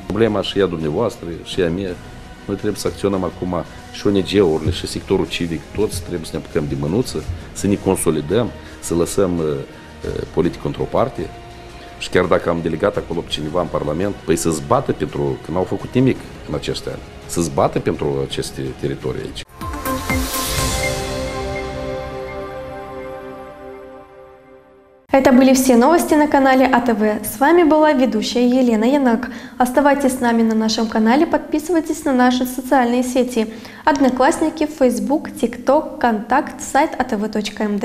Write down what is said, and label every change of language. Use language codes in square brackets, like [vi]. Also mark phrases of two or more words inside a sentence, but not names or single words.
[ro] Problema și a dumneavoastră, și a mea, noi trebuie să acționăm acum și ONG-urile și sectorul civic, toți trebuie să ne apucăm de mânuță, să ne consolidăm, să lăsăm politic într-o parte și chiar dacă am delegat acolo pe cineva în Parlament, păi să zbată pentru, că n-au făcut nimic în acești ani, să zbată pentru aceste teritorii aici. [ru] Это были все новости на канале АТВ. С вами была ведущая Елена Янак. Оставайтесь с нами на нашем канале, подписывайтесь на наши социальные сети. Одноклассники, Facebook, TikTok, Контакт, сайт atv.md.